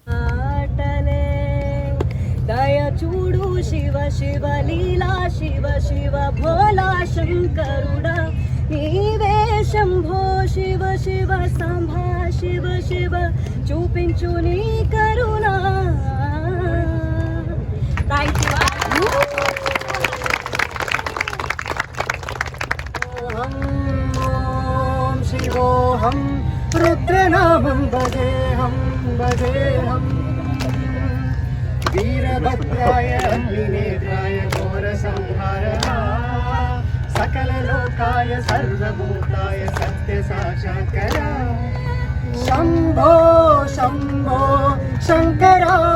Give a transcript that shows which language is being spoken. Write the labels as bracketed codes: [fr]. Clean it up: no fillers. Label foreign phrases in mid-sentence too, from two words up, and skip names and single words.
[te] చూడు శివ శివ లీలా శివ శివ భోలా శంకరుడా నీవే శంభో శివ శివ సంభా శివ శివ చూపించు నీ కరుణా. [sa] ఓం శివోహం రుద్రనామం భజేహం భజేహం वीरभद्राय अग्निनेत्राय घोरसंहारः सकललोकाय सर्वभूताय सत्यसाक्षात्करा शम्भो शम्भो शङ्करा